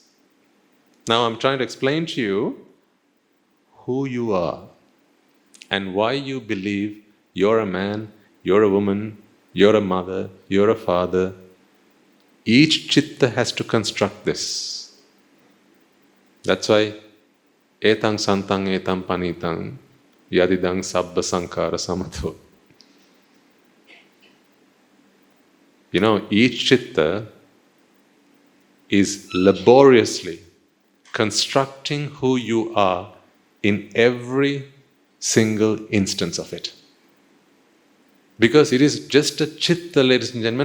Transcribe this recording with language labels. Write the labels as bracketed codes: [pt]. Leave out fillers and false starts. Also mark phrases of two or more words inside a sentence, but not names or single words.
[en] Now I'm trying to explain to you who you are and why you believe you're a man, you're a woman, you're a mother, you're a father. Each chitta has to construct this. That's why [pi] etang santang etam panitang yadidang sabba sankara samato. [en] Each chitta is laboriously constructing who you are in every single instance of it. Because it is just a chitta, ladies and gentlemen.